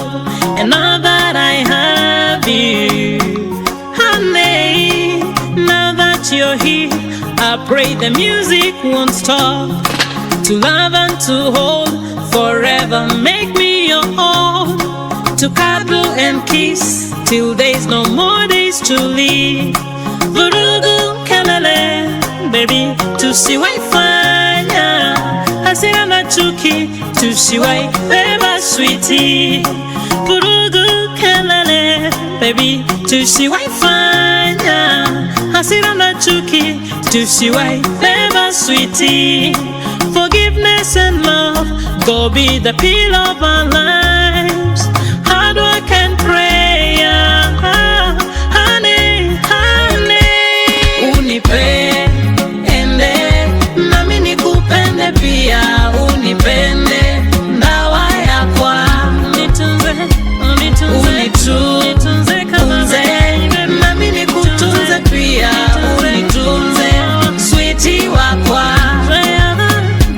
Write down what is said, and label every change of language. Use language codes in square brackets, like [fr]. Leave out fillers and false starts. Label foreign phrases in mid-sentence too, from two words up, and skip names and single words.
[en] And now that I have you, honey, now that you're here, I pray the music won't stop. To love and to hold forever, make me your own. To cuddle and kiss till there's no more days to live. [sw] Vurugu kelele, baby, tusiwai fanya hasira na chuki, tusiwai beba sweetie. Vurugu kelele, baby, tusiwai fanya hasira na chuki, tusiwai beba sweetie. [en] Forgiveness and love go be the pillar of our lives. Hard work and prayer, honey, honey. [sw] Unipende nami nikupende pia, unipende [kam] ndawa yakwa, [sw] unitunze kaunze, nami nikutunze pia, unitunze sweetie wakwa.